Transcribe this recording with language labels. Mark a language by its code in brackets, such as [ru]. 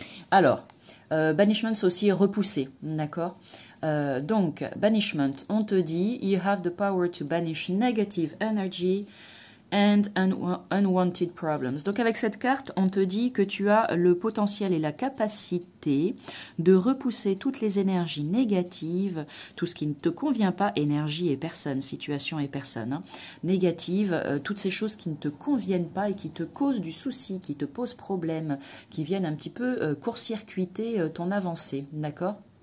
[fr] Alors, banishment, c'est aussi repoussé, d'accord? Donc, [en] banishment, [fr] on te dit, [en] you have the power to banish negative energy and unwanted problems. [fr] Donc, avec cette carte, on te dit que tu as le potentiel et la capacité de repousser toutes les énergies négatives, tout ce qui ne te convient pas, énergie et personne, situation et personne, hein, négative, toutes ces choses qui ne te conviennent pas et qui te causent du souci, qui te posent problème, qui viennent un petit peu court-circuiter ton avancée, d'accord?